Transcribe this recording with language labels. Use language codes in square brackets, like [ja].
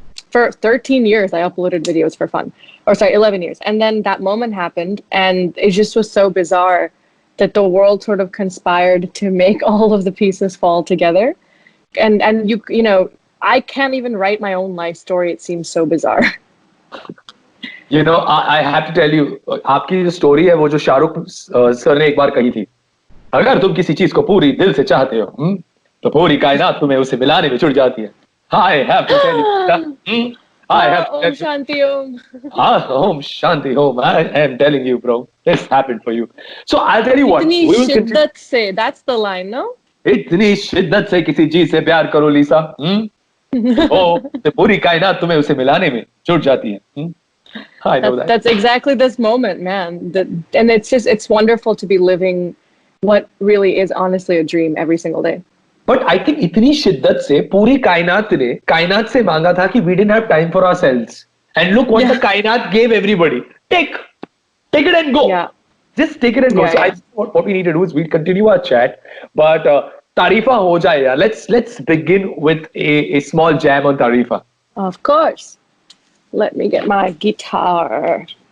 [en] For 13 years, I uploaded videos for fun. 11 years. And then that moment happened, and it just was so bizarre that the world sort of conspired to make all of the pieces fall together. And I can't even write my own life story. It seems so bizarre. I have to tell you, [hi] आपकी जो story है वो जो Shahrukh sir ने एक बार कही थी, अगर तुम किसी चीज को पूरी दिल से चाहते हो तो पूरी कायनात तुम्हें उसे मिलाने में जुट जाती है. [en] I have to tell you. I have to Om Shanti Om. Om Shanti Om. I am telling you, bro. This happened for you. So I'll tell you what. [hi] Itni shiddat se. [en] That's the line, no? [hi] इतनी शिद्दत से किसी चीज से प्यार करो लीसा. तो पूरी कायनात तुम्हें उसे मिलाने में जुट जाती है. [en] I know that. That's exactly this moment, man. And it's wonderful to be living what really is honestly a dream every single day. But I think [hi] इतनी शिद्दत से पूरी कायनात ने कायनात से मांगा था कि [en] we didn't have time for ourselves. And look what the कायनात gave everybody. Take it and go. Yeah. Just take it and go. So I thought what we need to do is we continue our chat. But Tarifa [hi] ho jaye yaar. [en] Let's begin with a small jam on Tarifa. Of course. Let me get my guitar.